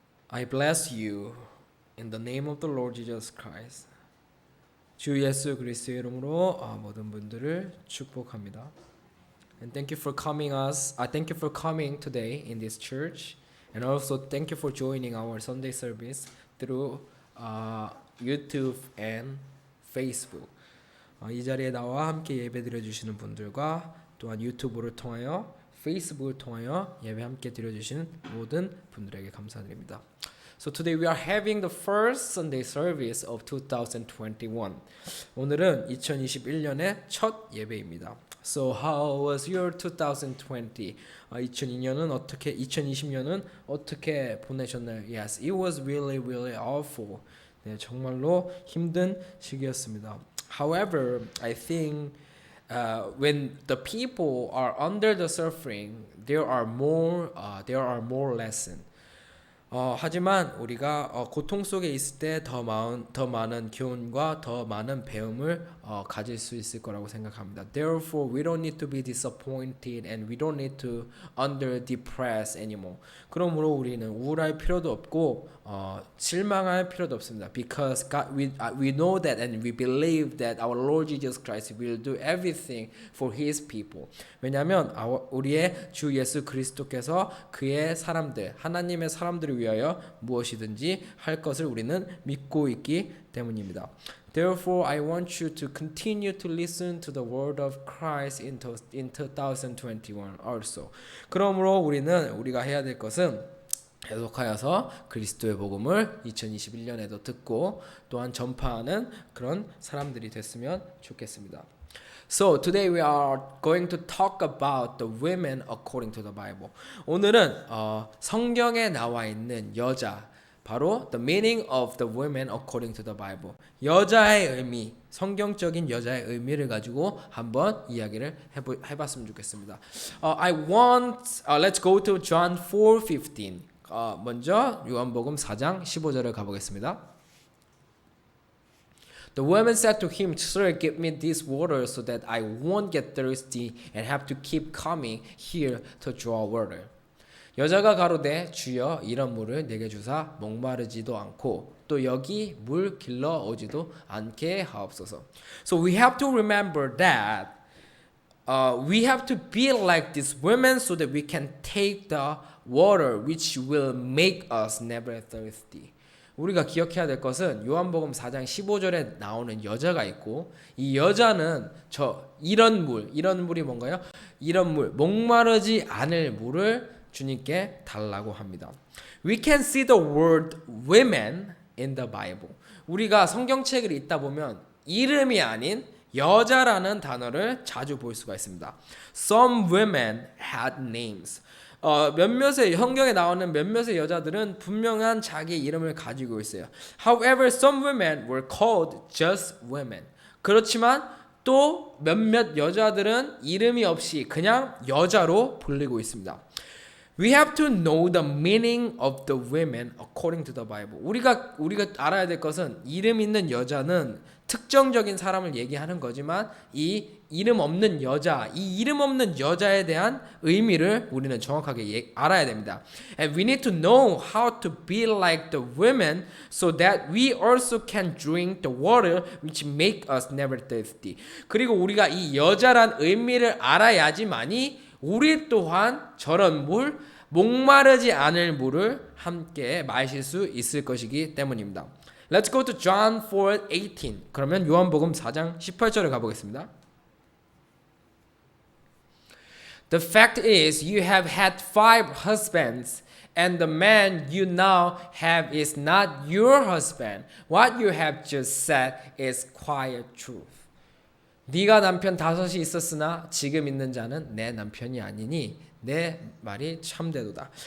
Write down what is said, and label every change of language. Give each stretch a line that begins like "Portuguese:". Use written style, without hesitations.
English: I bless you in the name of the Lord Jesus Christ.
Korean: 주 예수 그리스도의 이름으로 모든 분들을 축복합니다.
English: And thank you for thank you for coming today in this church, and also thank you for joining our Sunday service through YouTube and Facebook.
Korean: 이 자리에 나와 함께 예배드려 주시는 분들과 또한 유튜브를 통하여 페이스북을 통하여 예배 함께 드려 주시는 모든 분들에게 감사드립니다.
English: So today we are having the first Sunday service of 2021.
Korean: 오늘은 2021년의 첫 예배입니다.
English: So how was your 2020?
Korean: 2020년은 어떻게 보내셨나요?
English: Yes, it was really awful.
Korean: 네, 정말로 힘든 시기였습니다.
English: However, I think when the people are under the suffering, there are more lessons.
Korean: 하지만 우리가 고통 속에 있을 때 더 많은 교훈과 더 많은 배움을 가질 수 있을 거라고 생각합니다.
English: Therefore, we don't need to be disappointed and we don't need to under depress anymore.
Korean: 그러므로 우리는 우울할 필요도 없고 실망할 필요도 없습니다.
English: Because God, we know that and we believe that our Lord Jesus Christ will do everything for His people.
Korean: 왜냐하면 우리의 주 예수 그리스도께서 그의 사람들, 하나님의 사람들을 위하여 무엇이든지 할 것을 우리는 믿고 있기 때문입니다.
English: Therefore, I want you to continue to listen to the word of Christ in 2021 also.
Korean: 그러므로 우리가 해야 될 것은 계속하여서 그리스도의 복음을 2021년에도 듣고 또한 전파하는 그런 사람들이 됐으면 좋겠습니다.
English: So today we are going to talk about the women according to the Bible.
Korean: 오늘은 성경에 나와 있는 여자, 바로
English: the meaning of the women according to the Bible.
Korean: 여자의 의미, 성경적인 여자의 의미를 가지고 한번 이야기를 해봤으면 좋겠습니다.
English: Let's go to John 4:15.
Korean: 먼저 요한복음 4장 15절을 가보겠습니다.
English: The woman said to him, Sir, give me this water so that I won't get thirsty and have to keep coming here to draw water.
Korean: 여자가 가로되 주여 이런 물을 내게 주사 목마르지도 않고 또 여기 물 길러 오지도 않게 하옵소서.
English: So we have to remember that we have to be like these women so that we can take the water which will make us never thirsty.
Korean: 우리가 기억해야 될 것은 요한복음 4장 15절에 나오는 여자가 있고 이 여자는 이런 물이 뭔가요? 이런 물, 목마르지 않을 물을 주님께 달라고 합니다.
English: We can see the word women in the Bible.
Korean: 우리가 성경책을 읽다 보면 이름이 아닌 여자라는 단어를 자주 볼 수가 있습니다.
English: Some women had names.
Korean: 몇몇의 성경에 나오는 몇몇의 여자들은 분명한 자기 이름을 가지고 있어요.
English: However, some women were called just women.
Korean: 그렇지만 또 몇몇 여자들은 이름이 없이 그냥 여자로 불리고 있습니다.
English: We have to know the meaning of the women according to the Bible.
Korean: 우리가 알아야 될 것은 이름 있는 여자는 특정적인 사람을 얘기하는 거지만 이 이름 없는 여자에 대한 의미를 우리는 정확하게 알아야 됩니다.
English: And we need to know how to be like the women so that we also can drink the water which make us never thirsty.
Korean: 그리고 우리가 이 여자란 의미를 알아야지만이 우리 또한 저런 물, 목마르지 않을 물을 함께 마실 수 있을 것이기 때문입니다.
English: Let's go to John 4:18.
Korean: 그러면 요한복음 4장 18절을 가보겠습니다.
English: The fact is you have had 5 husbands and the man you now have is not your husband. What you have just said is quiet truth.
Korean: 네가 남편 5이 있었으나 지금 있는 자는 내 남편이 아니니 내 말이 참되도다.